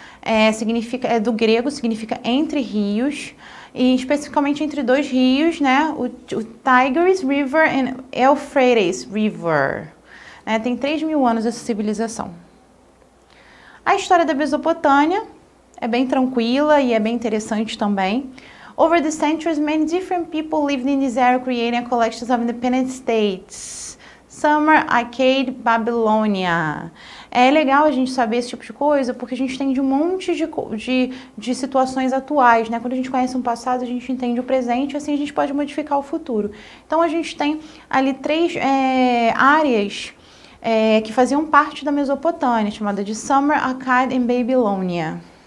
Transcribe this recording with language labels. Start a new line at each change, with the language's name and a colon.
Portuguese: É do grego, significa entre rios, e especificamente entre dois rios, né? O Tigris River e Euphrates River. Tem 3.000 anos essa civilização. A história da Mesopotâmia é bem tranquila e é bem interessante também.
English: Over the centuries, many different people lived in this area, creating a collection of independent states.
Portuguese: Sumer, Akkad, Babilônia. É legal a gente saber esse tipo de coisa, porque a gente entende um monte de situações atuais, né? Quando a gente conhece um passado, a gente entende o presente, assim a gente pode modificar o futuro. Então a gente tem ali três áreas que faziam parte da Mesopotâmia, chamada de Sumer, Akkad e Babilônia.